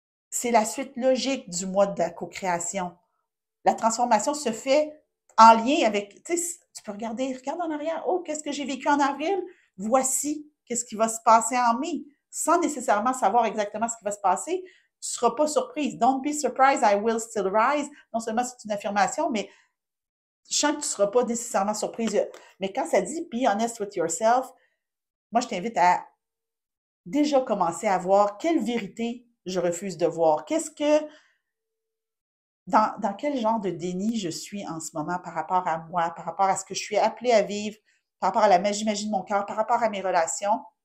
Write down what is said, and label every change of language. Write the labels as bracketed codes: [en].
[fr] C'est la suite logique du mois de la co-création. La transformation se fait en lien avec, tu sais, tu peux regarder, regarde en arrière. Oh, qu'est-ce que j'ai vécu en avril? Voici qu'est-ce qui va se passer en mai. Sans nécessairement savoir exactement ce qui va se passer, tu ne seras pas surprise. [en] Don't be surprised, I will still rise. [fr] Non seulement c'est une affirmation, mais je sens que tu ne seras pas nécessairement surprise. Mais quand ça dit [en] be honest with yourself, [fr] moi, je t'invite à déjà commencer à voir quelle vérité je refuse de voir. Dans quel genre de déni je suis en ce moment par rapport à moi, par rapport à ce que je suis appelée à vivre, par rapport à la magie de mon cœur, par rapport à mes relations.